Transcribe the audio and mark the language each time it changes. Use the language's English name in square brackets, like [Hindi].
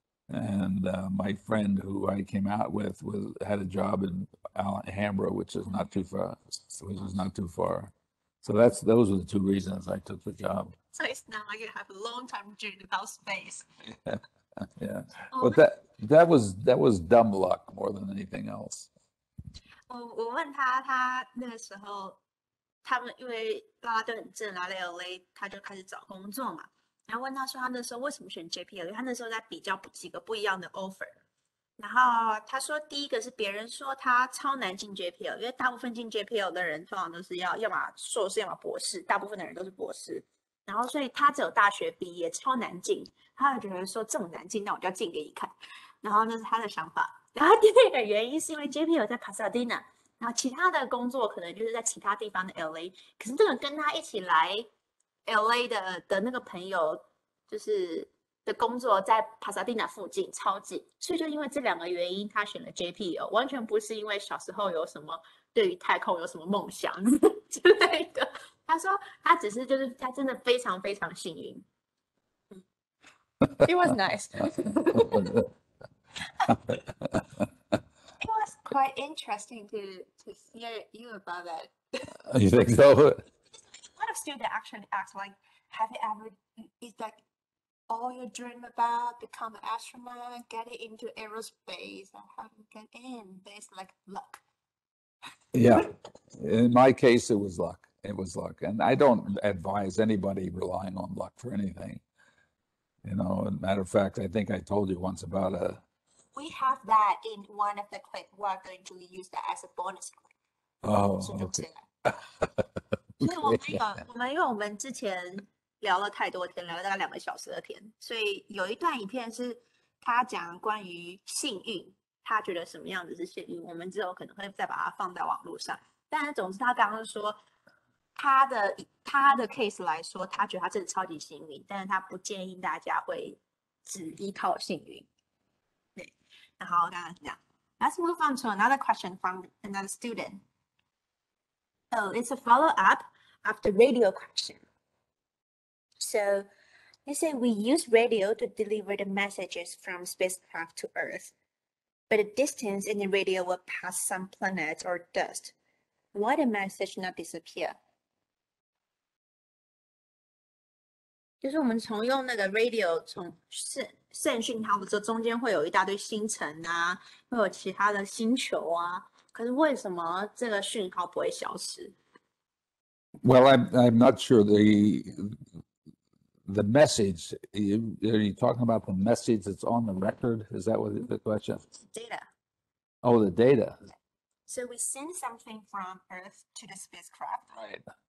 [English] And my friend who I came out with had a job in Alhambra, which is not too far. So those were the two reasons I took the job. So it's not like you have a long time journey without space. Yeah. But that was dumb luck more than anything else. [Chinese] 我问他那个时候，他们因为啦啦队很正，来了 LA， 他就开始找工作嘛。然后问他说他那时候为什么选 JPL， 因为他那时候在比较几个不一样的 offer。然后他说第一个是别人说他超难进 JPL， 因为大部分进 JPL 的人通常都是要么硕士要么博士，大部分的人都是博士。然后所以他只有大学毕业，超难进。他就觉得说这么难进，那我就要进给你看。然后那是他的想法。然后第二个原因是因为 JPL 在 Pasadena， 然后其他的工作可能就是在其他地方的 LA。可是这个跟他一起来 LA 的那个朋友，就是的工作在 Pasadena 附近，超近。所以就因为这两个原因，他选了 JPL， 完全不是因为小时候有什么对于太空有什么梦想之类的。他说他只是就是他真的非常非常幸运。 [English] It was nice. It was quite interesting to hear you about that. You think so? A lot of students actually ask, like, have you ever, is that all you dream about, become an astronaut, get into aerospace, and how to get in? But it's like luck. Yeah. In my case, it was luck. It was luck. And I don't advise anybody relying on luck for anything. You know, as a matter of fact, I think I told you once about We have that in one of the clips. We're going to use that as a bonus clip. Oh, okay. [Chinese] 所以因为我们之前聊了太多天，聊了大概2个小时的天，所以有一段影片是他讲关于幸运，他觉得什么样子是幸运，我们之后可能会再把它放在网络上。但是总之他刚刚说他的 case 来说，他觉得他真的超级幸运，但是他不建议大家会只依靠幸运。对，然后刚刚这样。 [English] Let's move on to another question from another student. Oh, it's a follow-up of the radio question. So, they say we use radio to deliver the messages from spacecraft to Earth, but the distance in the radio will pass some planets or dust. Why the message not disappear? [Chinese] 就是我们从用那个 radio 从线讯号的时候，中间会有一大堆星辰啊，会有其他的星球啊，可是为什么这个讯号不会消失？ [English] Well, I'm not sure the message. Are you talking about the message that's on the record? Is that what the question? Data. Oh, the data. So we send something from Earth to the spacecraft, Right.